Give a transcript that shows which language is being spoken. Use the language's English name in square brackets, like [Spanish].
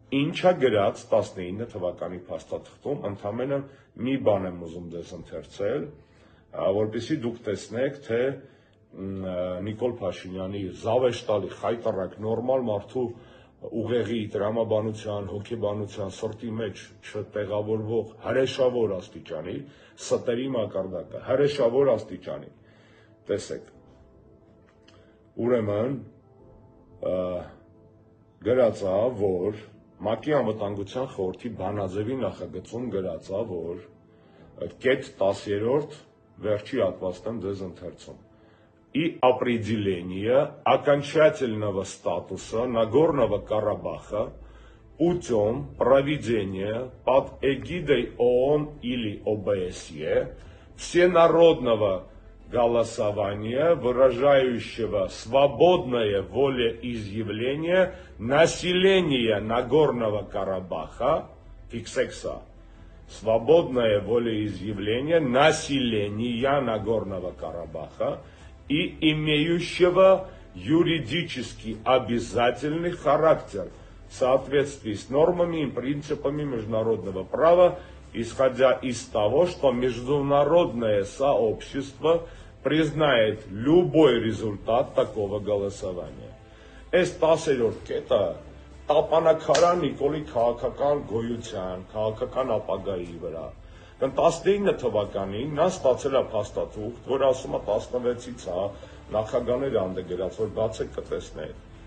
[Armenian] Ինչա գրած 19 թվականի փաստաթղթում, ընդամենը մի բան եմ ուզում ձեզ ընթերցել, որպեսզի դուք տեսնեք, թե Նիկոլ Փաշինյանի զավեշտալի, խայտառակ, նորմալ մարդու ուղեղի, տրամաբանության, հոգեբանության, սրտի մեջ չտեղավորվող հրեշավոր աստիճանի, ստերի մակարդակը, հրեշավոր աստիճանի, տեսեք, ուրեմն գրածա, որ ՄԱԿ-ի անվտանգության խորհրդի բանաձևի նախագծում գրածա, որ կետ 10-րդ վերջի հատվածն եմ ձեզ ընթերցում. [Russian] И определение окончательного статуса Нагорного Карабаха путем проведения под эгидой ООН или ОБСЕ всенародного голосования, выражающего свободное волеизъявление населения Нагорного Карабаха, фиксекса, свободное волеизъявление населения Нагорного Карабаха и имеющего юридически обязательный характер в соответствии с нормами и принципами международного права, исходя из того, что международное сообщество признает любой результат такого голосования. [Armenian] Այս 10-րդ կետը տապանակարան Նիկոլի քաղաքական գոյության, քաղաքական ապագայի վրա։ 19 թվականին նա ստացել է փաստաթուղթ, որ ասում է 16-ից է նախագաները անդգրած, որ բացեք կտեսնեք։